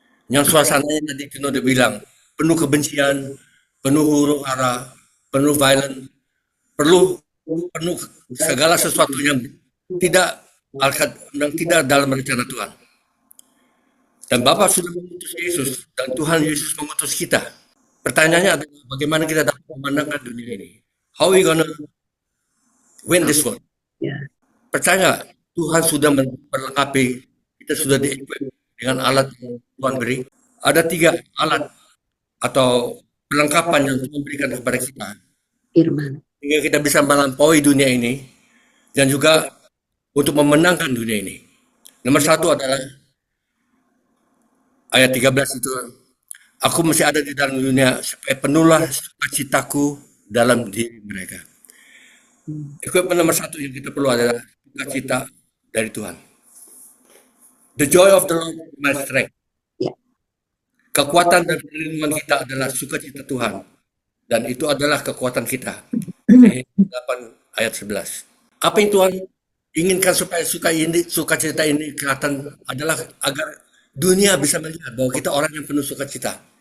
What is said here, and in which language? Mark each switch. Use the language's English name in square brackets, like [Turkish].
[Indonesian] Yang suasananya tadi Kino udah bilang, penuh kebencian, penuh huru hara, penuh violent, penuh segala sesuatu yang tidak dalam rencana Tuhan. Dan Bapa sudah mengutus Yesus, dan Tuhan Yesus mengutus kita. Pertanyaannya adalah bagaimana kita dapat memandangkan dunia ini? [English] How we gonna win this world? [Indonesian] Percaya Tuhan sudah memperlengkapi, kita sudah di-equip dengan alat yang Tuhan beri. Ada 3 alat atau perlengkapan yang Tuhan berikan kepada kita. Firman. Sehingga kita bisa melampaui dunia ini dan juga untuk memenangkan dunia ini. Nomor 1 adalah ayat 13 itu, aku masih ada di dalam dunia supaya penuhlah sukacitaku dalam diri mereka. Equipment nomor 1 yang kita perlu adalah sukacita dari Tuhan. [English] The joy of the Lord is my strength. [Indonesian] Kekuatan dan perlindungan kita adalah sukacita Tuhan. Dan itu adalah kekuatan kita. 8 ayat 11. Apa yang Tuhan inginkan supaya sukacita ini kelihatan adalah agar dunia bisa melihat bahwa kita orang yang penuh sukacita.